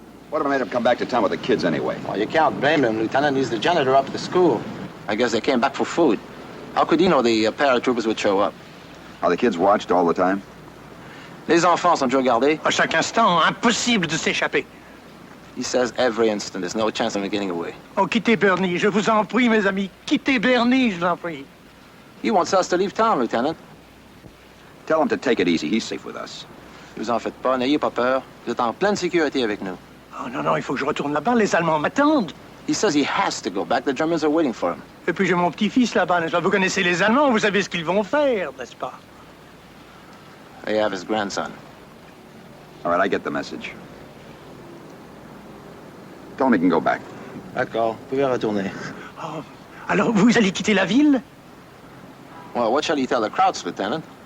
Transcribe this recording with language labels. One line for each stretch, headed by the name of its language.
English: What made him come back to town with the kids anyway? Well, you can't blame him, Lieutenant. He's the janitor up at the school. I guess they came back for food. How could he know the paratroopers would show up? Are the kids watched all the time?
French: Les enfants sont toujours gardés. À chaque instant, impossible de s'échapper.
English: He says every instant. There's no chance of him getting away.
French: Oh, quittez Bernie, je vous en prie, mes amis. Quittez Bernie, je vous en prie.
English: He wants us to leave town, Lieutenant. Tell him to take it easy. He's safe with us.
French: Ne vous en faites pas, n'ayez pas peur. Vous êtes en pleine sécurité avec nous. Oh non, non, il faut que je retourne là-bas. Les Allemands m'attendent.
English: He says he has to go back. The Germans are waiting for him.
French: Et puis j'ai mon petit-fils là-bas, n'est-ce pas? Vous connaissez les Allemands, vous savez ce qu'ils vont faire, n'est-ce pas?
English: They have his grandson. All right, I get the message. Tell him he can go back.
French: D'accord, vous pouvez retourner. Oh, alors vous allez quitter la ville?
English: Well, what shall he tell the Krauts, Lieutenant?